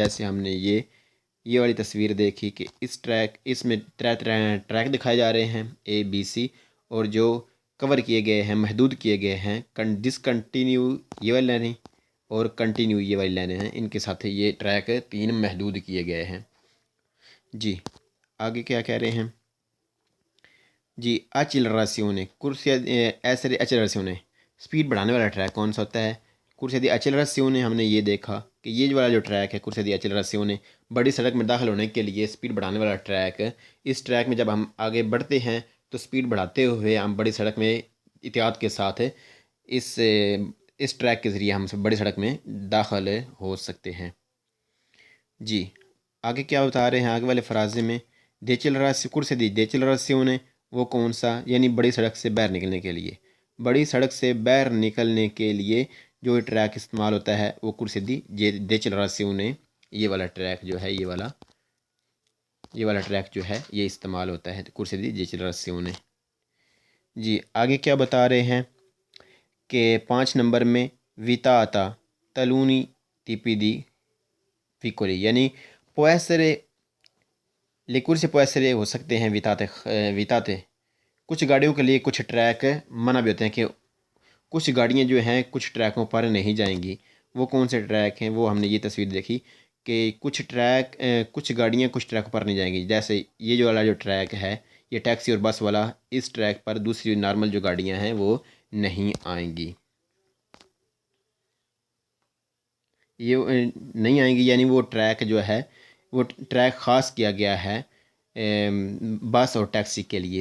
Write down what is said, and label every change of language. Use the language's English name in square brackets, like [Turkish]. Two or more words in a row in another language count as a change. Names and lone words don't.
[Urdu] جیسے ہم نے یہ والی تصویر دیکھی کہ اس میں ٹریک دکھائے جا رہے ہیں ABC، اور جو کور کیے گئے ہیں، محدود کیے گئے ہیں ڈسکنٹینیو یہ والی لائنیں اور کنٹینیو یہ والی لائنیں ہیں، ان کے ساتھ یہ ٹریک 3 محدود کیے گئے ہیں۔ جی، آگے کیا کہہ رہے ہیں؟ جی، [Italian] accelerazione corsia essere accelerazione [Urdu] سپیڈ بڑھانے والا ٹریک کون سا ہوتا ہے؟ [Italian] corsia di accelerazione [Urdu] ہم نے یہ دیکھا کہ یہ والا جو ٹریک ہے [Italian] corsia di accelerazione [Urdu] بڑی سڑک میں داخل ہونے کے لیے سپیڈ بڑھانے والا ٹریک، اس ٹریک میں جب ہم آگے بڑھتے ہیں تو سپیڈ بڑھاتے ہوئے ہم بڑی سڑک میں احتیاط کے ساتھ اس ٹریک کے ذریعے ہم بڑی سڑک میں داخل ہو سکتے ہیں۔ جی، آگے کیا بتا رہے ہیں آگے والے فرازے میں؟ [Italian] corsia di decelerazione [Urdu] وہ کون سا؟ یعنی بڑی سڑک سے باہر نکلنے کے لیے، بڑی سڑک سے باہر نکلنے کے لیے جو ٹریک استعمال ہوتا ہے وہ [Italian] corsia di decelerazione، [Urdu] یہ والا ٹریک جو ہے یہ والا ٹریک جو ہے یہ استعمال ہوتا ہے [Italian] corsia di decelerazione۔ [Urdu] جی، آگے کیا بتا رہے ہیں کہ 5 نمبر میں [Italian] vietata taluni tipi di veicoli، [Urdu] یعنی [Italian] le corsie può essere [Urdu] ہو سکتے ہیں ویتاتے کچھ گاڑیوں کے لیے کچھ ٹریک منع بھی ہوتے ہیں کہ کچھ گاڑیاں جو ہیں کچھ ٹریکوں پر نہیں جائیں گی۔ وہ کون سے ٹریک ہیں؟ وہ ہم نے یہ تصویر دیکھی کہ کچھ گاڑیاں کچھ ٹریک پر نہیں جائیں گی۔ جیسے یہ جو والا جو ٹریک ہے یہ ٹیکسی اور بس والا، اس ٹریک پر دوسری نارمل جو گاڑیاں ہیں وہ نہیں آئیں گی، یعنی وہ ٹریک جو ہے وہ ٹریک خاص کیا گیا ہے بس اور ٹیکسی کے لیے۔